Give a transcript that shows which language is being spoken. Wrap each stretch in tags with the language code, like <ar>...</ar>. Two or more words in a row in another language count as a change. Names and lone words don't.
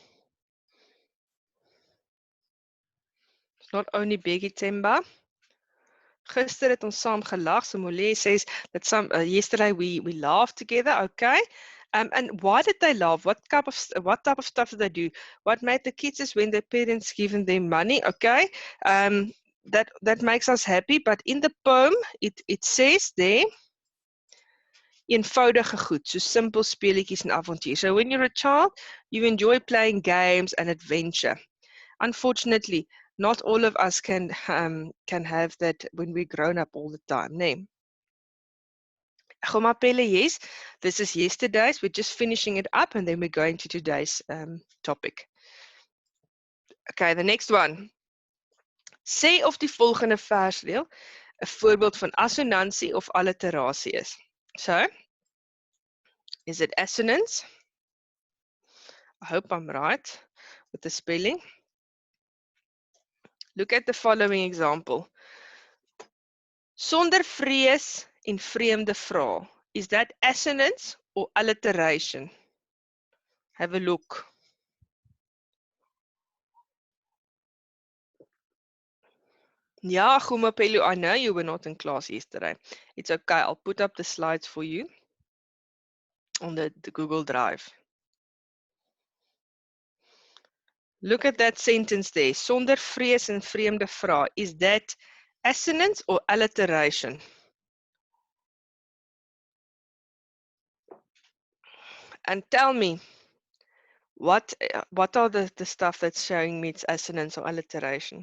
<en>It's not only Beggy Temba.</en> <af>Gister het ons saam gelag.</af> <en>So Mole says that yesterday we laughed together. Okay. And why did they laugh? What type of stuff did they do? What made the kids is when their parents given them money. Okay. That makes us happy. But in the poem, it says there,</en> <af>eenvoudige goed, so simple speletjies en avontuur.</af> <en>So when you're a child, you enjoy playing games and adventure. Unfortunately, not all of us can have that when we're grown up all the time.</en> <af>Nee.</af> <en>Gomapele, yes, this is yesterday's. We're just finishing it up and then we're going to today's topic. Okay, the next one.</en> <af>Sê of die volgende versdeel 'n voorbeeld van assonansie of alliterasie is.</af> <en>So, is it assonance? I hope I'm right with the spelling. Look at the following example.</en> <af>Sonder vrees en vreemde vrae.</af> <en>Is that assonance or alliteration? Have a look. Yeah, Gumapelu, I know you were not in class yesterday. It's okay. I'll put up the slides for you on the Google Drive. Look at that sentence there.</en> <af>Sonder vrees en vreemde vrae.</af> <en>Is that assonance or alliteration? And tell me, what are the stuff that's showing me it's assonance or alliteration?</en>